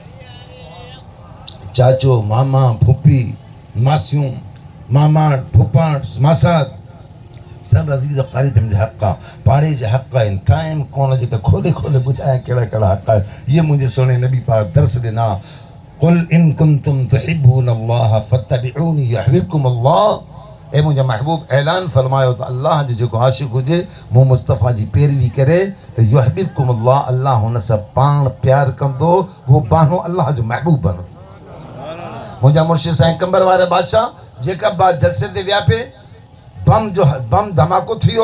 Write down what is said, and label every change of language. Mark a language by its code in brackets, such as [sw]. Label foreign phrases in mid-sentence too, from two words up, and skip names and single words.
[sd] चाचो मामा फुफी मासियूं मामा फुफा मासात सभु अज़ीज़ क़रीब जा हक़ आहे, पाड़े जा हक़ आहिनि। टाइम कोन जेका खोले ॿुधाए कहिड़ा कहिड़ा हक़ आहे। इहे मुंहिंजे सोने नबी पाक दर्स ॾिना। [ar] قل إن كنتم تحبون الله فاتبعوني يحببكم الله. [sd] ऐं मुंहिंजा महबूब ऐलान फरमायो त अल्लाह जो जेको आशिक़ हुजे मूं मुस्तफ़ा जी पैरवी करे त [ar] يحببكم الله, [sd] अल्लाह हुन सां पाण प्यार कंदो, उहो बानो अल्लाह जो महबूब बनो। मुंहिंजा मुर्शिद साईं कंबर वारे बादशाह जेका बात जलसे ते विया पे बम धमाको थियो।